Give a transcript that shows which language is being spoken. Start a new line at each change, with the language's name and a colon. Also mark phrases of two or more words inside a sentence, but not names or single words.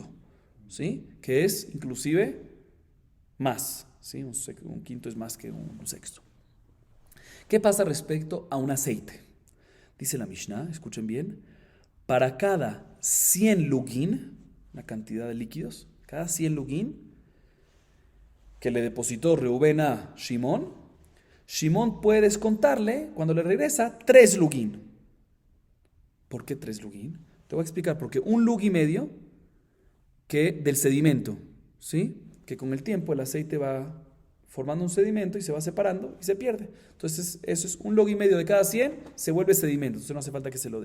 Spanish: ¿Sí? Que es inclusive más. ¿Sí? Un quinto es más que un sexto. ¿Qué pasa respecto a un aceite? Dice la Mishnah, escuchen bien, para cada 100 lugin, una cantidad de líquidos, cada 100 lugin que le depositó Reubén a Shimón, Shimón puede descontarle, cuando le regresa, 3 lugin. ¿Por qué 3 lugin? Te voy a explicar, porque un lug y medio que del sedimento, ¿sí? Que con el tiempo el aceite va formando un sedimento y se va separando y se pierde. Entonces eso es un log y medio de cada 100, se vuelve sedimento, entonces no hace falta que se lo dé.